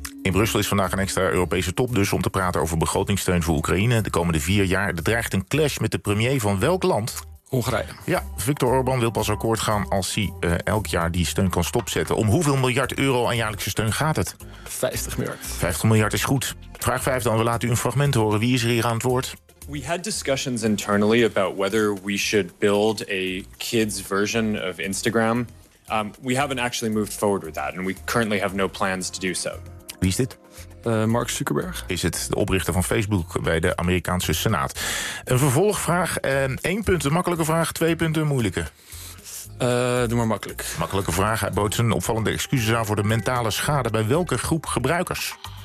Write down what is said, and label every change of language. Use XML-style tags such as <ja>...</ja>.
<nl>In Brussel is vandaag een extra Europese top dus om te praten over begrotingssteun voor Oekraïne. De komende 4 jaar. Er dreigt een clash met de premier van welk land? Hongarije. Ja, Viktor Orbán wil pas akkoord gaan als hij elk jaar die steun kan stopzetten. Om hoeveel miljard euro aan jaarlijkse steun gaat het? 50 miljard. 50 miljard is goed. Vraag 5 dan, we laten u een fragment horen. Wie is er hier aan het woord?</nl> <en>We had discussions internally about whether we should build a kids version of Instagram. We haven't actually moved forward with that and we currently have no plans to do so.</en> <nl>Wie is dit? Mark Zuckerberg. Is het de oprichter van Facebook bij de Amerikaanse Senaat. Een vervolgvraag. 1 punt, een makkelijke vraag. 2 punten, een moeilijke. Doe maar makkelijk. Makkelijke vraag. Hij bood zijn opvallende excuses aan voor de mentale schade. Bij welke groep gebruikers?</nl>